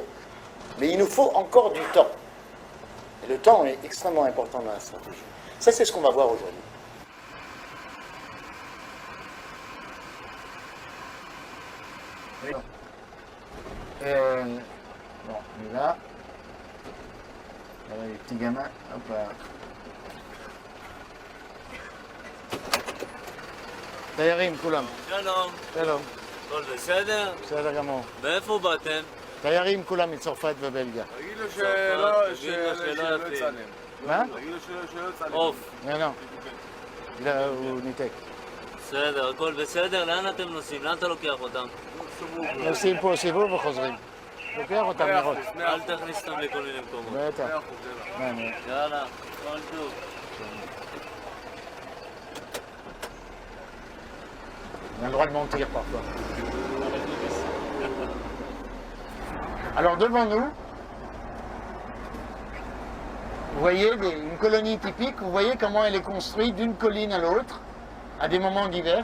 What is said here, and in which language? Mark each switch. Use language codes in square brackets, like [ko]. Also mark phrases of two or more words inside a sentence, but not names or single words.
[fr] Mais il nous faut encore du temps. Et le temps est extrêmement important dans la stratégie. Ça, c'est ce qu'on va voir aujourd'hui. Bon, on est là. Voilà les petits gamins. Hop là. [he] תיירים כולם. שלום. שלום. הכל בסדר? בסדר גמור. מאיפה באתם? תיירים כולם מצרפת ובלגיה. תגיד לו שלא יצלם. מה? תגיד לו שלא יצלם. עוף. לא, הוא ניתק. בסדר, הכל בסדר? לאן אתם נוסעים? לאן אתה לוקח אותם? נוסעים פה סיבוב וחוזרים. לוקח אותם לראות. אל תכניס אותם לכל מיני מקומות. בטח. מעניין. יאללה, כל טוב. [fr] On a le droit de mentir parfois. Alors devant nous, vous voyez une colonie typique, vous voyez comment elle est construite d'une colline à l'autre, à des moments divers.